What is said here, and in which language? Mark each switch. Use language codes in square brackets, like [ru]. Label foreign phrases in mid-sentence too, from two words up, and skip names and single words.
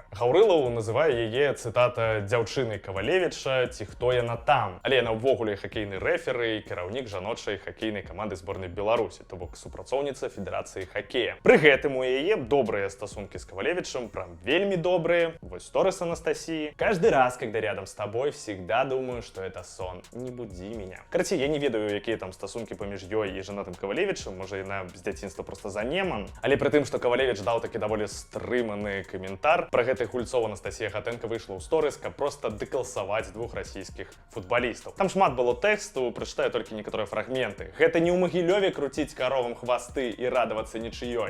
[be] Гаўрылаў называе яе, цытата, дзяўчынай Кавалевіча ці хто яна там. Але яна ўвогуле хакейны рэферы і кіраўнік жаночай хакейнай каманды зборнай Беларусі, то бок супрацоўніца Федэрацыі хакея. Пры гэтым у яе добрыя стасункі з Кавалевічам, прям вельмі добрыя. Вось сторыс Анастасии. [ru] Каждый раз, когда рядом с тобой, всегда думаю, что это сон. Не буди меня. [be] Короче, я не ведаю, якія там стасункі паміж ёй і жанатым Кавалевічам, можа яна з дзяцінства просто за неман. Але пры тым, што Кавалевіч даў такі даволі стрыманы каментар, пра гэтых гульцоў Анастасія Гатэнка выйшла ў сторыс, каб просто дэкласаваць 2 расійскіх футбалістаў. Там шмат было тэксту, прачытаю толькі некаторыя фрагменты. Гэта не ў Магілёве круціць каровам хвасты і радавацца нічыёй.